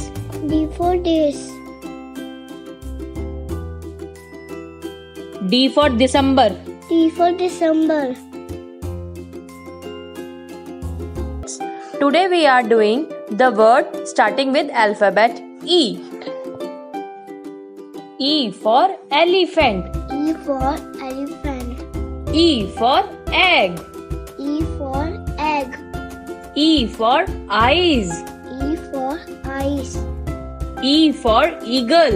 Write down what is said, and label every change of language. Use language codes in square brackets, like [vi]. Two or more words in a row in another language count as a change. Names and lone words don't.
[en] D for days. D for December. D for December. Today we are doing the word starting with alphabet E. E for elephant. E for elephant. E for egg. E for egg. E for eyes. E for eyes. E for eagle.